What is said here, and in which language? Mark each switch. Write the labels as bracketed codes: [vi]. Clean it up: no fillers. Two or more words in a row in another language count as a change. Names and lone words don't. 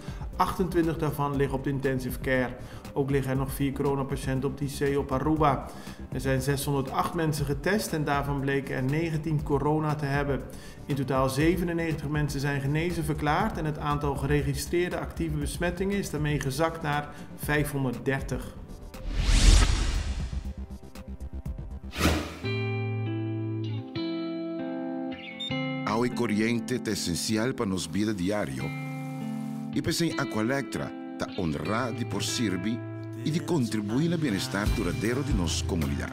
[nl] 28 daarvan liggen op de intensive care. Ook liggen er nog 4 coronapatiënten op de IC op Aruba. Er zijn 608 mensen getest en daarvan bleken er 19 corona te hebben. In totaal 97 mensen zijn genezen verklaard en het aantal geregistreerde actieve besmettingen is daarmee gezakt naar 530. [pap] Agua y corriente es esencial para nos vida diario. Y pues en Aqualectra ta honra de por servir y de contribuir [es] al bienestar duradero de nuestra comunidad.